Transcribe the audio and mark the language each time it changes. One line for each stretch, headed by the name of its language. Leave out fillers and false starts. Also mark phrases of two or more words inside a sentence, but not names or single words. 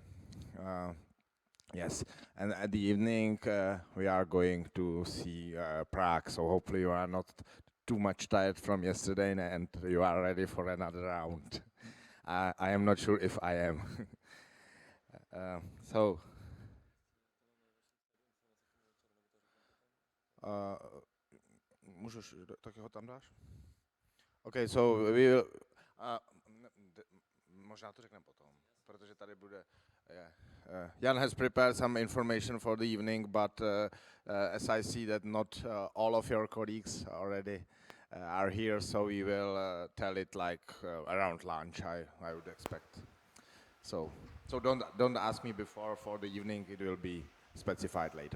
English: Yes, and at the evening we are going to see Prague, so hopefully you are not too much tired from yesterday and you are ready for another round. I am not sure if I am. So
Czech: můžeš, taky ho tam dáš?
English: Okay, so we will,
Czech: možná to řekneme potom, protože tady bude,
English: Jan has prepared some information for the evening, but as I see that not all of your colleagues already are here, so we will tell it like around lunch, I would expect. So don't ask me before for the evening, it will be specified later.